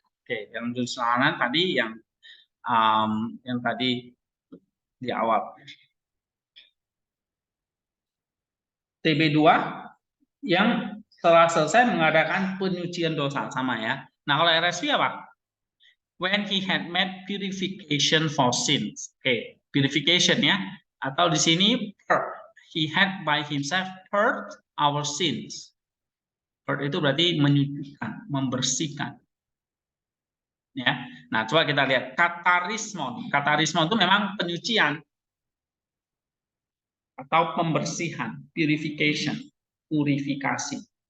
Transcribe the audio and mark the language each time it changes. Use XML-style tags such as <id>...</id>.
<id>Oke, yang dosa tadi yang tadi di awal. TB2 yang setelah selesai mengadakan penyucian dosa, sama ya. Nah, kalau RSV apa?</id> <en>When he had made purification for sins. Oke, purification ya.</en> <id>Atau di sini</id> <en>he had by himself purged our sins.</en> <id>Purge itu berarti menyucikan, membersihkan. Ya. Nah, coba kita lihat katarismon. Katarismon itu memang penyucian atau pembersihan, purification, purifikasi.</id>